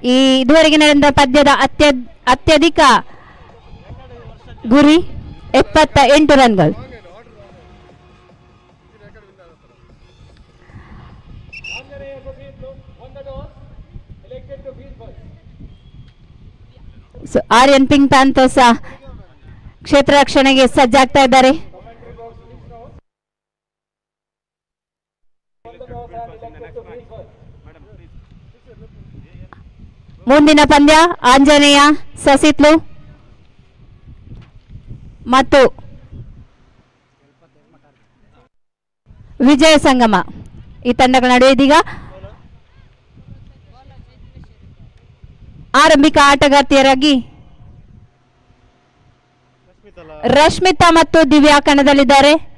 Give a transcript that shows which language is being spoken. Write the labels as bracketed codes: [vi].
[kn] ಈ ಇದುವರೆಗೆ ನಡೆದ ಪದ್ಯದ ಅತ್ಯಧಿಕ ಗುರಿ 78 ರನ್ಗಳು. [en] Anjaneya Sasitlu on the toss. Elected to field first. [kn] Aryan pink panthers ಕ್ಷೇತ್ರ ರಕ್ಷಣೆಗೆ ಸಜ್ಜಾಗ್ತಾ ಇದ್ದಾರೆ. [en] Commentary box, please note. On the toss and elected to field first. [kn] ಮುಂದಿನ ಪಂದ್ಯ ಆಂಜನೇಯ ಸಸಿತ್ಲು ಮತ್ತು ವಿಜಯ ಸಂಗಮ ಈ ತಂಡಗಳ ನಡುವೆ ಇದೀಗ ಆರಂಭಿಕ ಆಟಗಾರ್ತಿಯರಾಗಿ ರಶ್ಮಿತಾ ಮತ್ತು ದಿವ್ಯಾ ಕಣದಲ್ಲಿದ್ದಾರೆ.